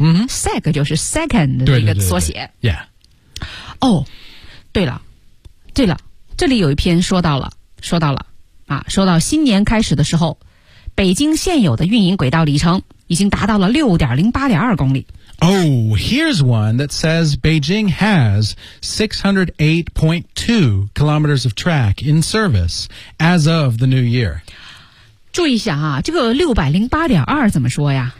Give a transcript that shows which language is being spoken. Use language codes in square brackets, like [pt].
[zh] Mm-hmm. Sec 就是 second 的一个缩写。 [en] Yeah. [zh] 哦、oh, 对了这里有一篇说到了啊说到新年开始的时候北京现有的运营轨道里程已经达到了 6.08.2 公里。 [en] Oh, here's one that says Beijing has 608.2 kilometers of track in service as of the new year. [zh] 注意一下啊，这个608.2怎么说呀？